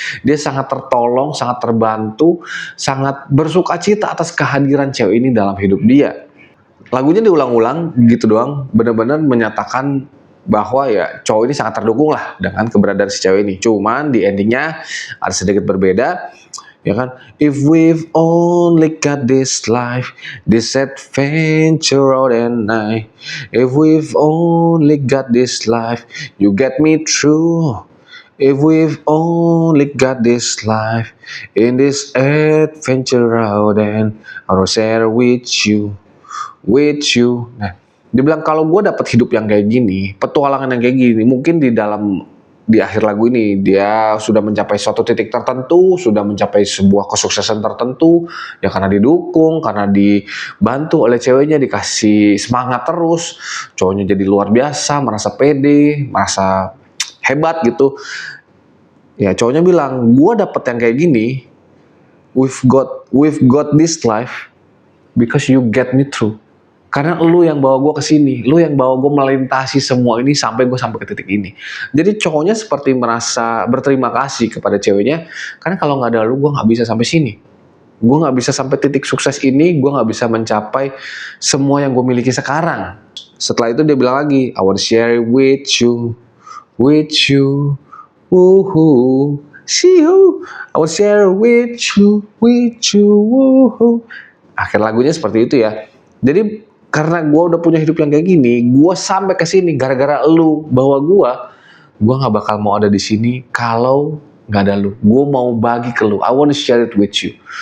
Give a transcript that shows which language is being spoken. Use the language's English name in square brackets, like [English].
[Indonesian] Dia sangat tertolong, sangat terbantu, sangat bersukacita atas kehadiran cewek ini dalam hidup dia. Lagunya diulang-ulang gitu doang, benar-benar menyatakan bahwa ya cowok ini sangat terdukung lah dengan keberadaan si cewek ini. Cuman di endingnya ada sedikit berbeda, ya kan? [English] If we've only got this life, this adventure out and night. If we've only got this life, you get me through. If we've only got this life, in this adventure out and I'll share with you, with you. [Indonesian] Nah, dia bilang kalau gue dapet hidup yang kayak gini, petualangan yang kayak gini, mungkin di akhir lagu ini dia sudah mencapai suatu titik tertentu, sudah mencapai sebuah kesuksesan tertentu, ya karena didukung, karena dibantu oleh ceweknya, dikasih semangat terus, cowoknya jadi luar biasa, merasa pede, merasa hebat gitu. Ya cowoknya bilang, gue dapet yang kayak gini, [English] we've got this life because you get me through. [Indonesian] Karena lu yang bawa gue ke sini, lu yang bawa gue melintasi semua ini sampai gue sampai ke titik ini. Jadi cowoknya seperti merasa berterima kasih kepada ceweknya, karena kalau nggak ada lu gue nggak bisa sampai sini. Gue nggak bisa sampai titik sukses ini, gue nggak bisa mencapai semua yang gue miliki sekarang. Setelah itu dia bilang lagi, [English] I want to share it with you, woohoo, see you, I want to share it with you, woohoo. [Indonesian] Akhir lagunya seperti itu ya. Jadi karena gue udah punya hidup yang kayak gini, gue sampai ke sini gara-gara lu bawa gue nggak bakal mau ada di sini kalau nggak ada lu. Gue mau bagi ke lu, [English] I want to share it with you.